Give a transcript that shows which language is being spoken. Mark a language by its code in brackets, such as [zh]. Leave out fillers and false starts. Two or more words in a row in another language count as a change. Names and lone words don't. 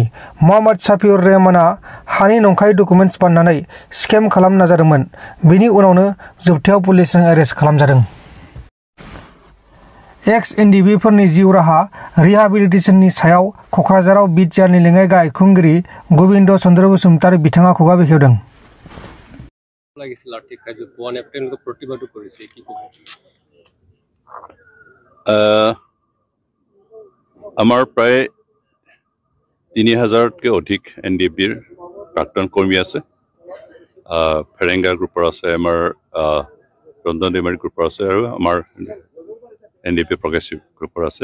[brx] मोहम्मद साफिउर रहमाना हानि नंखाय डकुमेन्ट्स बानायनानै स्केम खालामनो नाजादोंमोन। बेनि उनावनो जोबथायाव पुलिसजों एरेस्ट खालामजादों। एक्स एनडिबिफोरनि जिउ राहा रिहाबिलिटेसननि सायाव क'क्राझाराव बिटिआरनि लेङाइ गाहाय खुंगिरि गोविन्द चन्द्र बसुमतारी बिथाङा खुगा बेखेवदों। [as] আমাৰ প্ৰায় 3000তকৈ অধিক এনডিবিৰ প্ৰাক্তন কৰ্মী আছে। ফেৰেংগা গ্ৰুপৰ আছে, আমাৰ ৰঞ্জন ডিমাৰী গ্ৰুপৰ আছে আৰু আমাৰ এনডিপি প্ৰগ্ৰেছিভ গ্ৰুপৰ আছে।